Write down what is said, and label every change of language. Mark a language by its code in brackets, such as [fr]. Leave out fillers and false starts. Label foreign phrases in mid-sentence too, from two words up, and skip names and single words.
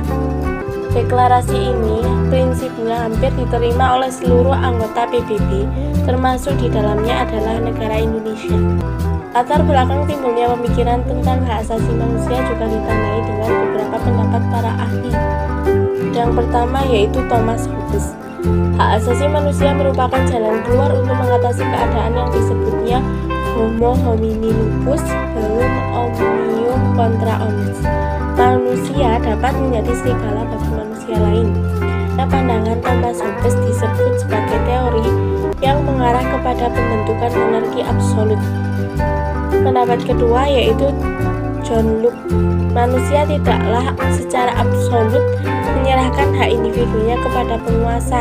[id] Deklarasi ini prinsipnya hampir diterima oleh seluruh anggota PBB, termasuk di dalamnya adalah negara Indonesia. Latar belakang timbulnya pemikiran tentang hak asasi manusia juga ditandai dengan beberapa pendapat para ahli. Yang pertama yaitu Thomas Hobbes. Hak asasi manusia merupakan jalan keluar untuk mengatasi keadaan yang disebutnya [la] Homo homini lupus, belum omnium contra omnes. [id] Manusia dapat menjadi serigala bagi manusia lain. Nah, pandangan Thomas Hobbes disebut sebagai teori yang mengarah kepada pembentukan monarki absolut. Pendapat kedua yaitu John Locke. Manusia tidaklah secara absolut menyerahkan hak individunya kepada penguasa.